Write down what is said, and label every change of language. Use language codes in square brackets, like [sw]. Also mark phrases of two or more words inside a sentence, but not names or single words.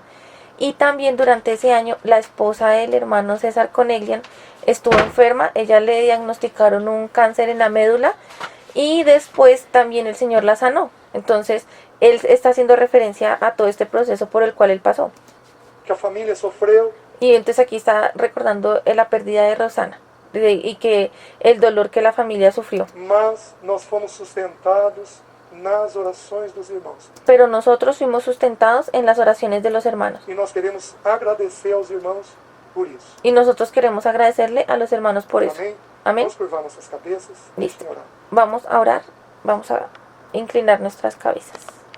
[es] Y también durante ese año la esposa del hermano César Coneglian estuvo enferma. Ella le diagnosticaron un cáncer en la médula y después también el Señor la sanó. Entonces él está haciendo referencia a todo este proceso por el cual él pasó. [pt] Que a família sofreu. [es] Y entonces aquí está recordando la pérdida de Rosana y que el dolor que la familia sufrió. [pt] Mas nós fomos sustentados nas orações dos irmãos. [es] Pero nosotros fuimos sustentados en las oraciones de los hermanos. [pt] E nós queremos agradecer aos irmãos por isso. [es] Y nosotros queremos agradecerle a los hermanos por eso. [pt] Amém? [es] Amén. [pt] Vamos curvar nossas cabeças. [es] Listo. [pt] Deixem orar. [es] Vamos a orar, vamos a inclinar nuestras cabezas.